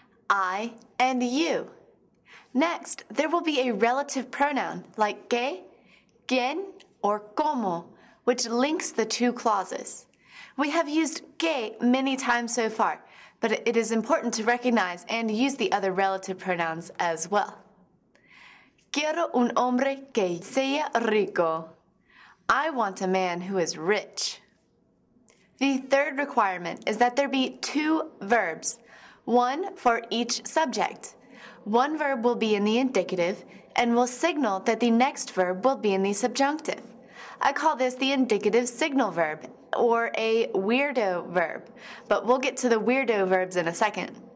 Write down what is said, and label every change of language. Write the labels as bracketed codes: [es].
[en] I and you. Next, there will be a relative pronoun like que, quien, or como, which links the two clauses. We have used que many times so far, but it is important to recognize and use the other relative pronouns as well. [es] Quiero un hombre que sea rico. [en] I want a man who is rich. The third requirement is that there be two verbs, one for each subject. One verb will be in the indicative and will signal that the next verb will be in the subjunctive. I call this the indicative signal verb, or a WEIRDO verb, but we'll get to the WEIRDO verbs in a second.